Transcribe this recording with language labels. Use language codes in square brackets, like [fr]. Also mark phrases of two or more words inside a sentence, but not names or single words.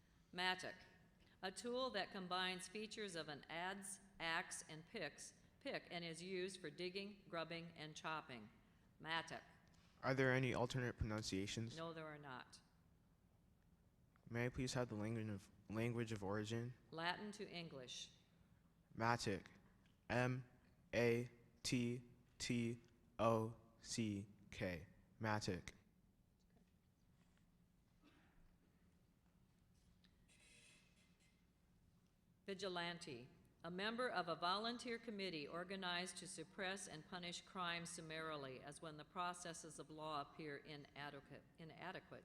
[en] Mattock, a tool that combines features of an adze, axe, and pick and is used for digging, grubbing, and chopping. Mattock. Are there any alternate pronunciations? No, there are not. May I please have the language of origin? Latin to English. Mattock. M-A-T-T-O-C-K. Mattock. Vigilante, a member of a volunteer committee organized to suppress and punish crime summarily as when the processes of law appear inadequate.